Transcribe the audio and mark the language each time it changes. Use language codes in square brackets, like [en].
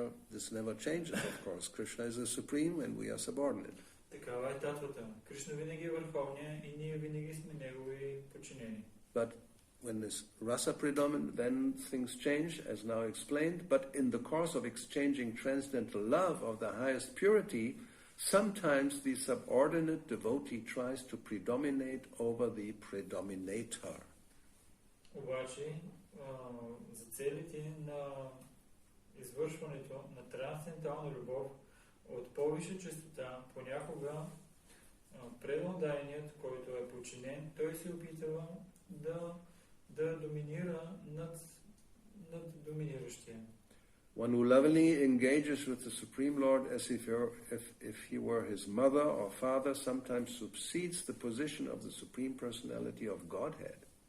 [en] This never changes, of course. Krishna is the supreme and we are subordinate. [bg] Такава е татвата. Кришна винаги е върховния и ние винаги сме негови подчинени. [en] But when this rasa predominant, then things change, as now explained. But in the course of exchanging transcendental love of the highest purity, sometimes the subordinate devotee tries to predominate over the predominator. [bg] Обаче, за целите на извършването на трансцендентална любов от по-висша честота, понякога преднодайният, който е подчинен, той се опитва да доминира над доминиращия. [en] One who lovingly engages with the Supreme Lord as if he were his mother or father sometimes supersedes the position of the Supreme Personality of Godhead.